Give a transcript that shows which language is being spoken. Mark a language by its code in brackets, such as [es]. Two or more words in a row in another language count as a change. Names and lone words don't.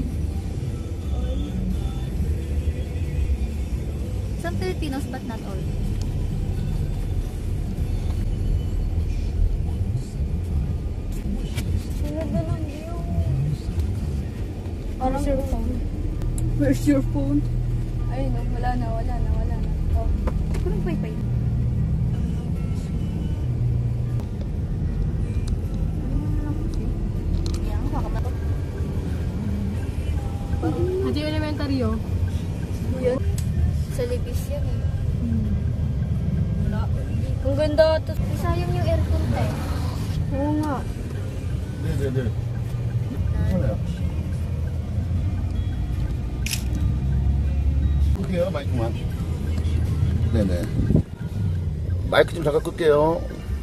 [en] Some Filipinos, but not all. Where's your phone? Where's your phone? [tl] Ay, no, wala na. Oh, anong pay-pay? Yan, baka ba? Ito yung elementary, oh. Yun. Sa libis yan eh. Ang ganda. Tapos, Sayang yung aircon tayo. oo nga. [ko] 네네네. 괜찮아요. 끌게요, 마이크만. 네네. 마이크 좀 잠깐 끌게요.